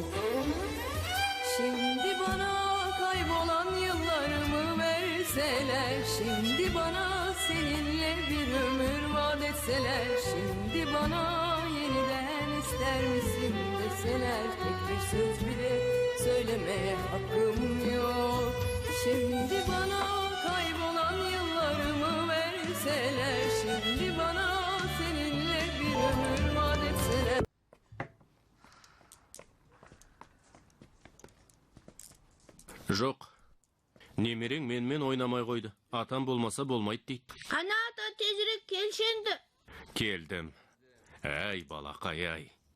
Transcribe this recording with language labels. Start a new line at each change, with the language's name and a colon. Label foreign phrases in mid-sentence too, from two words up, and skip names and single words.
Turkish: Şimdi bana kaybolan yıllarımı verseler, şimdi bana seninle bir ömür vaat etseler, şimdi bana yeniden ister misin deseler, tek bir söz bile söylemeye hakkım yok. Şimdi bana kaybolan yıllarımı verseler, şimdi bana seninle bir ömür vaat etseler.
Kazakh: Жоқ. Немерең менімен ойнамай қойды. Атам болмаса болмайды дейді. Ана ата тезірек келші енді. Келдім. Әй, балақай, ай.